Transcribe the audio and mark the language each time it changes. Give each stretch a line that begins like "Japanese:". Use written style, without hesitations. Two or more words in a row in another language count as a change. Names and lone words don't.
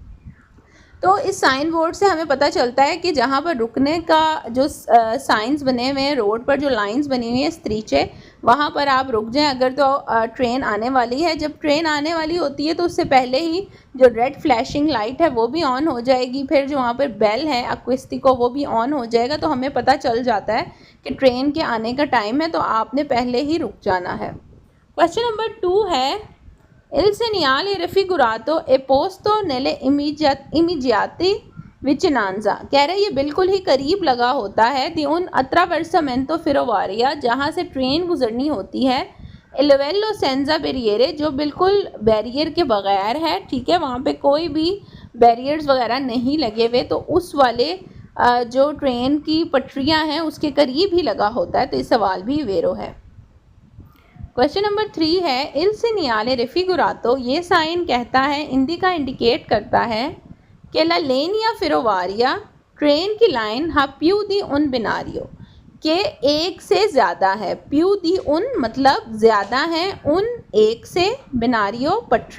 Hindi: तो इस
English: sign board
Hindi: से हमें पता चलता है कि जहाँ पर रुकने का जो साइंस बने हुए हैं, रोड पर जो लाइंस बनी हुई हैं स्त्रीचे, वहाँ पर आप रुक जाएं अगर तो ट्रेन आने वाली है। जब ट्रेन आने वाली होती है तो उससे पहले ही जो
English: red flashing light
Hindi: है वो भी ऑन हो जाएगी, फिर जो वहाँ पर बेल है अक्विस्टिको वो भी ऑन हो जाएगा। तो हमें पता चल जाता है कि ट्रेन के आने का टाइम है, तो आपने पहले ही रुक जाना है।
English: question number
Italian: 2 है Il segnale raffigurato è posto nelle immediate vicinanza,
Hindi: कह रहे ये बिल्कुल ही करीब लगा होता है
Italian: di un attraversamento ferroviario,
Hindi: जहाँ से ट्रेन गुजरनी होती है,
Italian: il livello senza barriere,
Hindi: जो बिल्कुल बैरियर के बगैर है, ठीक है, वहाँ पे कोई भी बैरियर्स वगैरह नहीं लगे हुए, तो उस वाले जो ट्रेन की पटरियाँ हैं उसके करीब ही लगा होता है। तो इस सवाल भी वेरो है। क्वेश्चन नंबर 3 है
Italian: il segnale raffigurato,
Hindi: ये साइन कहता है, इंडिका इंडिकेट करता है कि
Italian: la linea ferroviaria,
Hindi: ट्रेन की लाइन,
Italian: ha più di un binario,
Hindi: के एक से ज़्यादा है,
Italian: più di un
Hindi: मतलब ज़्यादा है, उन एक से, बिनारियो पटरी।